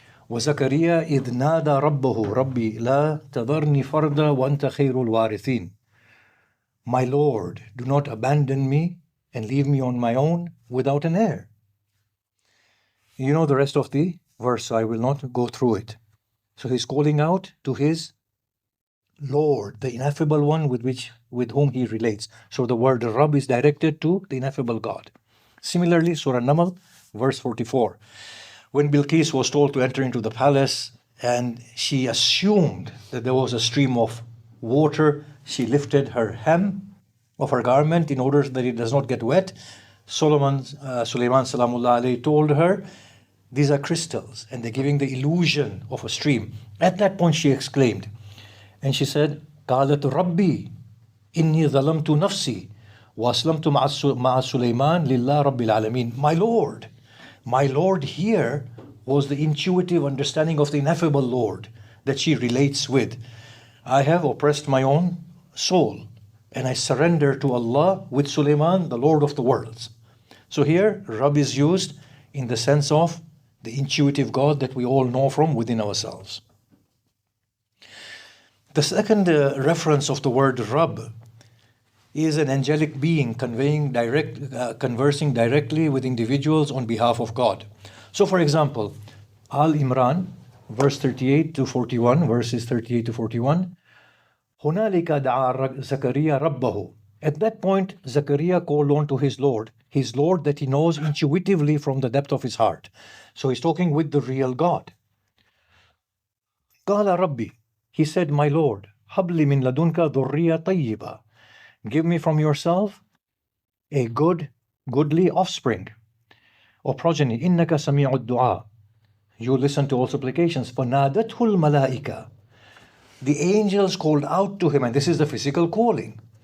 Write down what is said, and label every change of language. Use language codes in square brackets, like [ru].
[ar] وَزَكَرِيَّا إِذْ نَادَى رَبَّهُ رَبِّي لَا تَذَرْنِي فَرْدًا وَأَنْتَ خَيْرُ الْوَارِثِينَ. [en] My Lord, do not abandon me and leave me on my own without an heir. You know the rest of the verse, so I will not go through it. So he's calling out to his Lord, the ineffable one with whom he relates. So the word Rabb is directed to the ineffable God. Similarly, Surah Naml, verse 44. When Bilqis was told to enter into the palace and she assumed that there was a stream of water, she lifted her hem of her garment in order that it does not get wet. Sulaiman Salamullah alayhi told her, these are crystals and they're giving the illusion of a stream. At that point she exclaimed, and she said, [ar] قالت ربي إني ظلمت نفسي وأسلمت مع سليمان لله رب العالمين. [en] My Lord here was the intuitive understanding of the ineffable Lord that she relates with. I have oppressed my own soul and I surrender to Allah with Sulaiman, the Lord of the worlds. So here, Rabb is used in the sense of the intuitive God that we all know from within ourselves. The second reference of the word Rabb is an angelic being conversing directly with individuals on behalf of God. So for example, Al-Imran, verse 38 to 41, verses 38 to 41, [ar] هُنَالِكَ دَعَا زَكَرِيَّا رَبَّهُ. [en] At that point, Zakaria called on to his Lord that he knows intuitively from the depth of his heart. So he's talking with the real God. [ar] قَالَ رَبِّي. [en] He said, my Lord, [ar] هَبْ لِي مِن لَدُنْكَ ذُرِّيَّةً طَيِّبَةً. [en] Give me from yourself a goodly offspring or progeny. [ar] إِنَّكَ سَمِيعُ الدُّعَاء. [en] You listen to all supplications. [ar] فَنَادَتْهُ الْمَلَائِكَةُ. [en] The angels called out to him, and this is the physical calling.